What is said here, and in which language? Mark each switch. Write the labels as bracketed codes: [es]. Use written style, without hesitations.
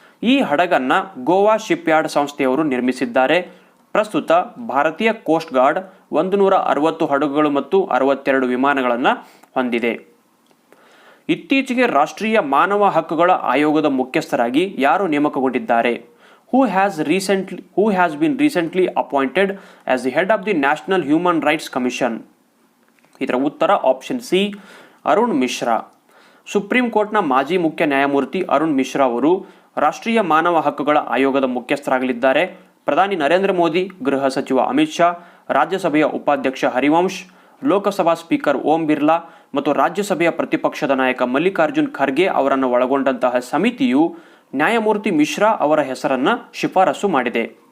[kn] ಈ ಹಡಗನ್ನು Goa ship yard ಸಂಸ್ಥೆಯವರು ನಿರ್ಮಿಸಿದ್ದಾರೆ. ಪ್ರಸ್ತುತ ಭಾರತೀಯ ಕೋಸ್ಟ್ ಗಾರ್ಡ್ 160 ಹಡಗುಗಳು ಮತ್ತು 62 ವಿಮಾನಗಳನ್ನು ಹೊಂದಿದೆ. ಇತ್ತೀಚೆಗೆ ರಾಷ್ಟ್ರೀಯ ಮಾನವ ಹಕ್ಕುಗಳ ಆಯೋಗದ ಮುಖ್ಯಸ್ಥರಾಗಿ ಯಾರು ನೇಮಕಗೊಂಡಿದ್ದಾರೆ? [en] who has been recently appointed as the head of the National Human Rights Commission? [kn] ಇದರ ಉತ್ತರ option C, Arun Mishra. Supreme ಕೋರ್ಟ್ನ ಮಾಜಿ ಮುಖ್ಯ ನ್ಯಾಯಮೂರ್ತಿ ಅರುಣ್ ಮಿಶ್ರಾ ಅವರು ರಾಷ್ಟ್ರೀಯ ಮಾನವ ಹಕ್ಕುಗಳ ಆಯೋಗದ ಮುಖ್ಯಸ್ಥರಾಗಲಿದ್ದಾರೆ. ಪ್ರಧಾನಿ ನರೇಂದ್ರ ಮೋದಿ, ಗೃಹ ಸಚಿವ ಅಮಿತ್ ಶಾ, ರಾಜ್ಯಸಭೆಯ ಉಪಾಧ್ಯಕ್ಷ ಹರಿವಂಶ್, ಲೋಕಸಭಾ ಸ್ಪೀಕರ್ ಓಂ ಬಿರ್ಲಾ ಮತ್ತು ರಾಜ್ಯಸಭೆಯ ಪ್ರತಿಪಕ್ಷದ ನಾಯಕ ಮಲ್ಲಿಕಾರ್ಜುನ್ ಖರ್ಗೆ ಅವರನ್ನು ಒಳಗೊಂಡಂತಹ ಸಮಿತಿಯು ನ್ಯಾಯಮೂರ್ತಿ ಮಿಶ್ರಾ ಅವರ ಹೆಸರನ್ನು ಶಿಫಾರಸು ಮಾಡಿದೆ.